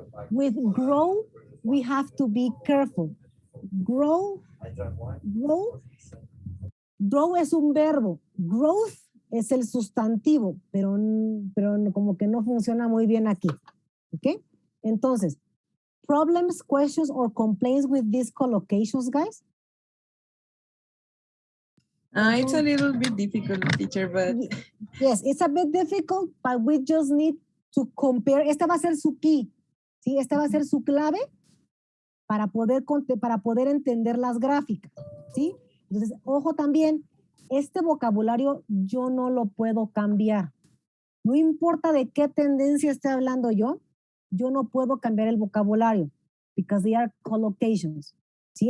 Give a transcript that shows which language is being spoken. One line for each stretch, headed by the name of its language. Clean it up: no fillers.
English: With grow, we have to be careful. Grow
Spanish: Grow es un verbo. Growth es el sustantivo, pero como que no funciona muy bien aquí. ¿Ok? Entonces,
English: problems, questions, or complaints with these collocations, guys? It's a little bit difficult, teacher, but Yes, it's a bit difficult, but we just need to compare.
Spanish: Esta va a ser su key, ¿sí? Esta va a ser su clave para poder entender las gráficas, ¿sí? Entonces, ojo también, este vocabulario yo no lo puedo cambiar. No importa de qué tendencia esté hablando yo no puedo cambiar el vocabulario,
English: because they are collocations,
Spanish: ¿sí?